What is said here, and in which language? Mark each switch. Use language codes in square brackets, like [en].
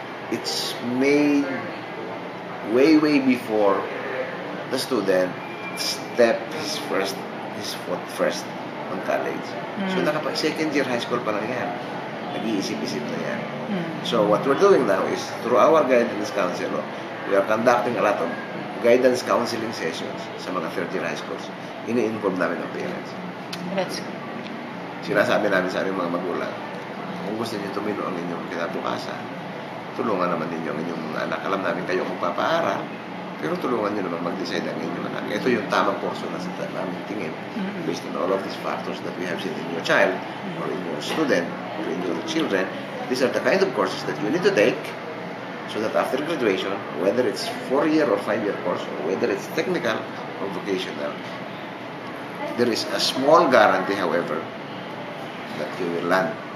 [en] It's made way before the student step his foot first on college. [tl] So, second year high school pa lang yan. Nag-iisip-isip na yan. [en] So, what we're doing now is, through our guidance counselor, we are conducting a lot of guidance counseling sessions [tl] sa mga [en] third year high schools. [tl] Ini-involve namin ang parents. [en] That's good. [tl] Sinasabi namin sa aming mga magulang, kung gusto niyo tumino ang inyong kinabukasan, tulungan naman ninyo ang inyong mga anak. Alam namin kayo kung papaaral, pero tulungan nyo naman mag-decide ang inyong anak. Ito yung tamang kurso na sa namin tingin [en] based on all of these factors that we have seen in your child or in your student or in your children. These are the kind of courses that you need to take so that after graduation, whether it's 4-year or 5-year course or whether it's technical or vocational, there is a small guarantee, however, that you will land.